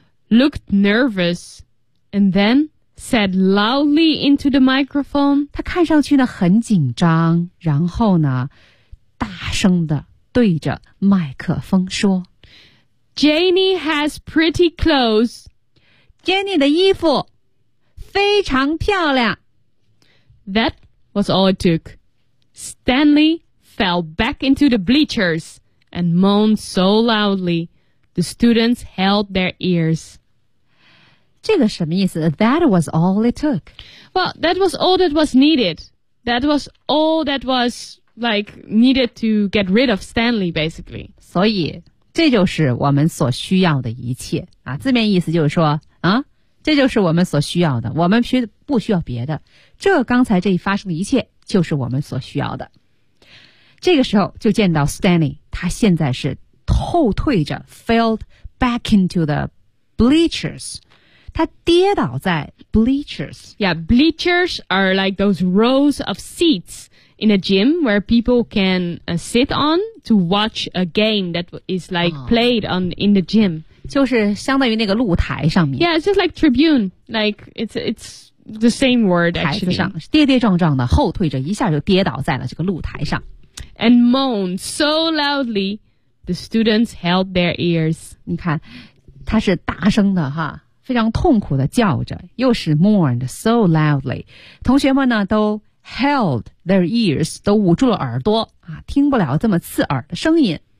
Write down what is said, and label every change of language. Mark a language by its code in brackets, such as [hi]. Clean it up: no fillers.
[en] Looked nervous, and then said loudly into the microphone. [zh] 他看上去呢很紧张，然后呢，大声的对着麦克风说 [en] ：“Janie has pretty clothes. [zh] Janie 的衣服非常漂亮。” [en] That was all it took. Stanley fell back into the bleachers and moaned so loudly the students held their ears. [zh] 这个什么意思 ? [en] That was all it took. Well, that was all that was needed. That was all that was, like, needed to get rid of Stanley, basically. [zh] 所以这就是我们所需要的一切。啊、字面意思就是说啊这就是我们所需要的。我们不需要别的。这刚才这一发生的一切就是我们所需要的。这个时候就见到 Stanley, 他现在是后退着 , [en] fell back into the bleachers. [zh] 他跌倒在 bleachers. [en] Yeah, bleachers are like those rows of seats in a gym where people can、sit on to watch a game that is like played on in the gym. [zh] 就是相当于那个露台上面。 [en] Yeah, it's just like tribune. Like, it's the same word, actually. [zh] 台子上跌跌撞撞的后退着一下就跌倒在了这个露台上。 [en] And moaned so loudly, the students held their ears. [zh] 你看他是大声的哈。非常痛苦的叫着，又是 [en] mourned so loudly， [zh] 同学们呢都 [en] held their ears， [zh] 都捂住了耳朵啊，听不了这么刺耳的声音。